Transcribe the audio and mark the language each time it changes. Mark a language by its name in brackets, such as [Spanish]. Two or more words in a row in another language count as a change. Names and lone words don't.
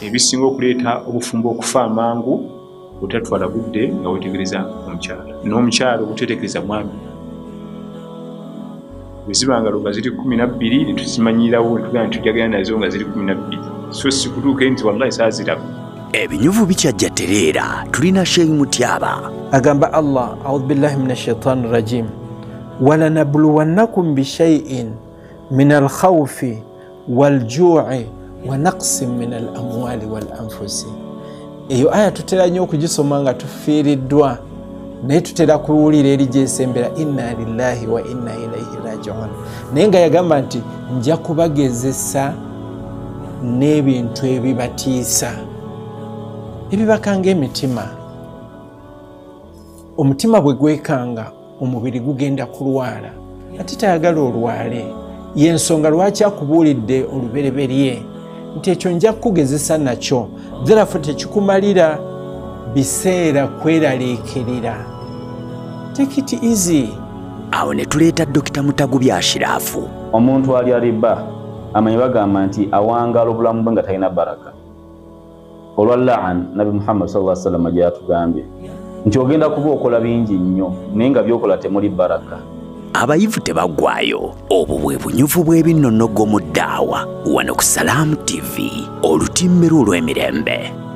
[Ganda] Ebisinga okuleeta obufumbo okufa amangu otatwala budde nga wetegereza omukyala n'omukyala obutetegereza mwami. Bwezibanga nga ziri 12 ne tuzimanyirawo netugamba nti tujagala nazo nga ziri 12 so sikutuuke nti wallahi saa ziraba. Ebinyuvu bikyajja tereera tulina Sheikh Mutyaba. [Arabic] Agamba Allah أعوذ بالله من الشيطان الرجيم ولنبلونكم بشيء من الخوف والجوع ونقص من الأموال والأنفس. [Ganda] Eyo aya tutera nnyo okugisoma nga tufiiriddwa naye tutera kuwulira eri gyesembera [Arabic] إنا لله وإنا إليه راجعون. [Ganda] Naye nga yagamba nti nja kubagezesa n'ebintu ebibatiisa ebibakanga emitima. Omutima bwe gwekanga omubiri gugenda kulwala ate tayagala olwale. Y'ensonga lwaki akubuulidde olubereberye nti ekyo nja kukugezesa nakyo therefore tekikumalira biseera kweraliikirira. [English] Take it easy. [Ganda] Awo ne tuleeta Dr. Mutagubya Ashirafu. Omuntu ali aliba amanyi bagamba nti awangala obulamu bwe nga talina baraka. Olwa la'an Nabi Muhammad [Arabic] صلى الله عليه وسلم [Ganda] gyatugambye nti ogenda kuba okola bingi nnyo naye nga byokola temuli baraka. Abayivu tebaggwayo. Obwo bwe bunyuvu bw'ebinnonogo mu ddaawa wano ku Salam TV olutimbe olw'emirembe.